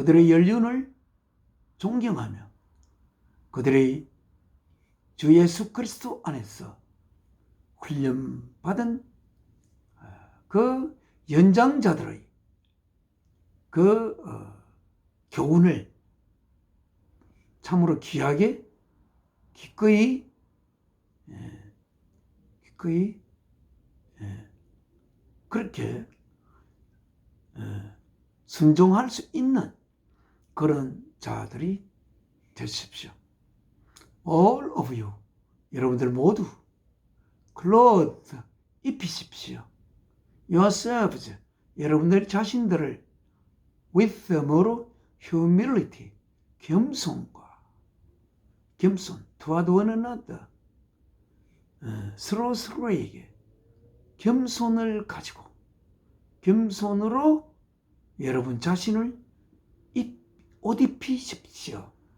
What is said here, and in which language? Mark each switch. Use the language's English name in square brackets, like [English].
[Korean] 연륜을 존경하며 그들의 주 예수 그리스도 안에서 훈련받은 그 연장자들의 그 교훈을 참으로 귀하게 기꺼이 그렇게 순종할 수 있는 그런 자들이 되십시오. [English] All of you, [Korean] 여러분들 모두 [English] clothed, 입히십시오. [Korean] yourselves, 여러분들 자신들을 with 뭐로? humility, 겸손과 겸손, [English] toward one another, [Korean] 서로에게 겸손을 가지고 겸손으로 여러분 자신을 옷 입히십시오.